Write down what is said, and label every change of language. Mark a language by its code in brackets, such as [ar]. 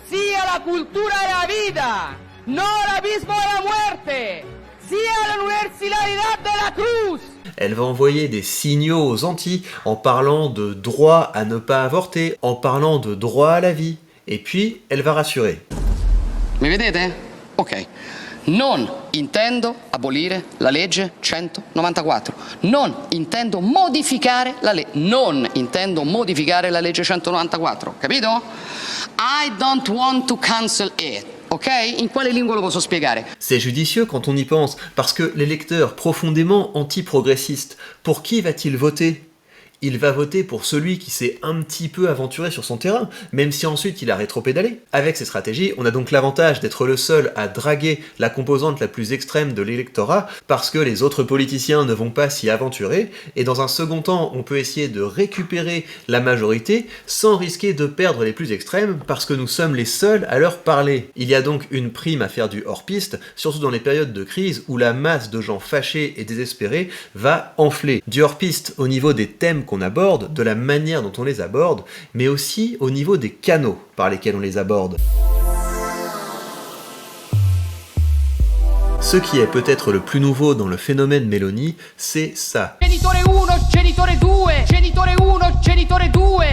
[es] Sia la cultura de la vida, no l'abismo de la muerte, sia l'universalidad de la cruz. [fr] Elle va envoyer des signaux aux Antilles en parlant de droit à ne pas avorter, en parlant de droit à la vie. Et puis, elle va rassurer. [it] Mi vedete? Ok. Non intendo abolire la legge 194. Non intendo modificare la legge. Non intendo modificare la legge 194. Capito? [en] I don't want to cancel it. Ok? [it] In quale lingua lo posso spiegare? [fr] C'est judicieux quand on y pense, parce que l'électeur profondément anti-progressiste, pour qui va-t-il voter ? Il va voter pour celui qui s'est un petit peu aventuré sur son terrain, même si ensuite il a rétropédalé. Avec ces stratégies, on a donc l'avantage d'être le seul à draguer la composante la plus extrême de l'électorat, parce que les autres politiciens ne vont pas s'y aventurer, et dans un second temps, on peut essayer de récupérer la majorité sans risquer de perdre les plus extrêmes, parce que nous sommes les seuls à leur parler. Il y a donc une prime à faire du hors-piste, surtout dans les périodes de crise où la masse de gens fâchés et désespérés va enfler. Du hors-piste au niveau des thèmes qu'on aborde, de la manière dont on les aborde, mais aussi au niveau des canaux par lesquels on les aborde. Ce qui est peut-être le plus nouveau dans le phénomène Meloni, c'est ça. [it] Genitore 1, genitore 2, genitore 1, genitore 2, 2.